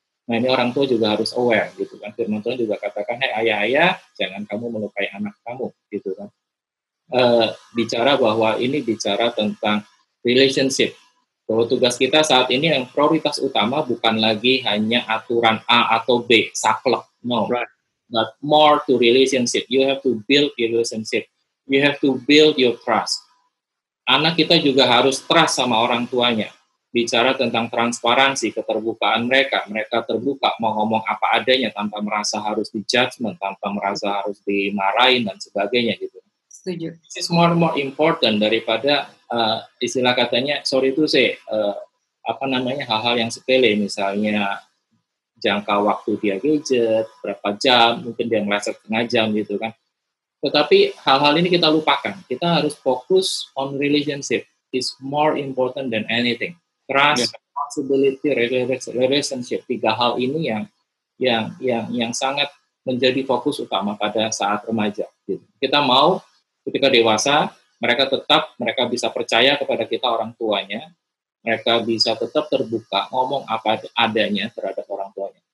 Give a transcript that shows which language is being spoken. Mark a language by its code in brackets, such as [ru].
[id] Nah ini orang tua juga harus aware gitu kan. Firman Tuhan juga katakan, hey ayah-ayah, jangan kamu melukai anak kamu gitu kan. Bicara bahwa ini bicara tentang relationship. Bahwa tugas kita saat ini yang prioritas utama bukan lagi hanya aturan A atau B, saklek, no. [en] Right. But more to relationship. You have to build relationship. You have to build your trust. [id] Anak kita juga harus trust sama orang tuanya. Bicara tentang transparansi, keterbukaan mereka. Mereka terbuka, mau ngomong apa adanya tanpa merasa harus di judgment, tanpa merasa harus dimarahin dan sebagainya gitu. Setuju. [en] This is more important [id] daripada istilah katanya, sorry itu hal-hal yang sepele, misalnya jangka waktu dia gadget, berapa jam, mungkin dia ngerasa setengah jam gitu kan. Tetapi hal-hal ini kita lupakan. Kita harus fokus [en] on relationship. It's more important than anything. Trust, responsibility, relationship. [id] 3 hal ini yang sangat menjadi fokus utama pada saat remaja. Gitu. Kita mau ketika dewasa, mereka bisa percaya kepada kita orang tuanya, mereka bisa tetap terbuka, ngomong apa adanya terhadap orang tuanya.